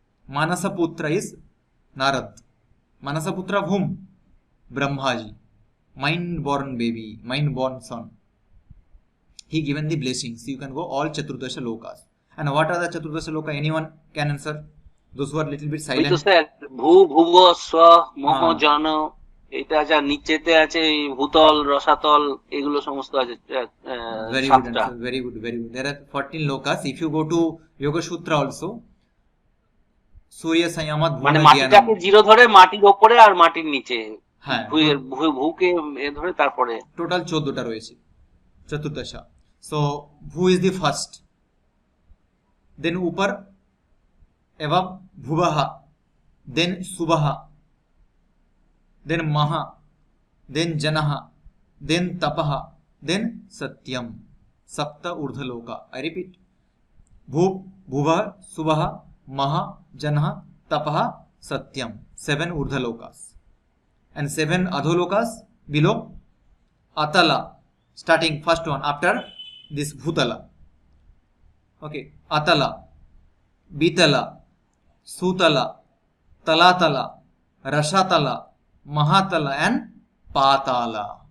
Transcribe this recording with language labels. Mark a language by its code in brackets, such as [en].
[en] Manasaputra is Narad. Manasaputra of whom? Brahmaji. Mind born baby, mind born son. He given the blessings. You can go all Chaturdasha lokas. And what are the Chaturdasha loka? Anyone can answer? Those who are little bit silent. [bn] ভূ ভুব স্ব মহ জন, এটা যা নিচেতে আছে ভূতল রসাতল এগুলো সমস্ত আছে। [en] Very good answer. Very good. There are 14 lokas. If you go to Yoga Sutra also, Surya Sayamat [bn] মানে Bhuna মাটিটাকে জিরো ধরে মাটির উপরে আর মাটির নিচে, হ্যাঁ ভূকে ধরে তারপরে টোটাল 14টা রয়েছে চতুর্দশা। [en] So Bhu is the first, then উপর এবং Bhuvah, then Suvah, then Maha, then Janah, then Tapah, then Satyam. সপ্ত ঊর্ধ্বলোকা। I repeat, Bhu, Bhuvah, Suvah, Maha, Janah, Tapah, satyam. 7 urdhalokas. And 7 adholokas below. Atala, starting first one after this bhutala. Okay, atala, bitala, sutala, talatala, rashatala, mahatala and patala.